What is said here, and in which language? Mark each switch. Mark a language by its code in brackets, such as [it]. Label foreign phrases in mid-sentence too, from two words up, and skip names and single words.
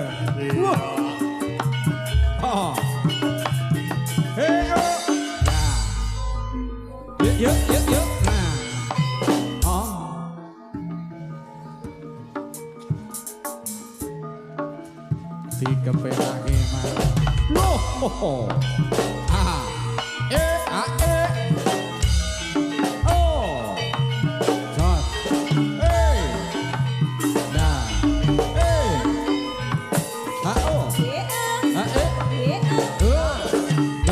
[jv] Oh. Hey, oh. Nah. Yuk. Nah. Oh. Dikepelake mas. Loh. Ah. Oh. Jos. Hey. Nah. Hey. Ah oh. Ah No.